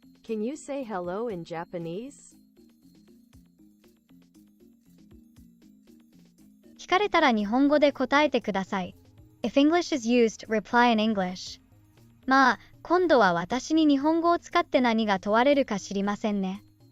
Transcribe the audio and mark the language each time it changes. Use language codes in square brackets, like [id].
[en] Can you say hello in Japanese? [ja] 聞かれたら日本語で答えてください。 [en] If English is used, reply in English. [ja] まあ、今度は私に日本語を使って何が問われるか知りませんね。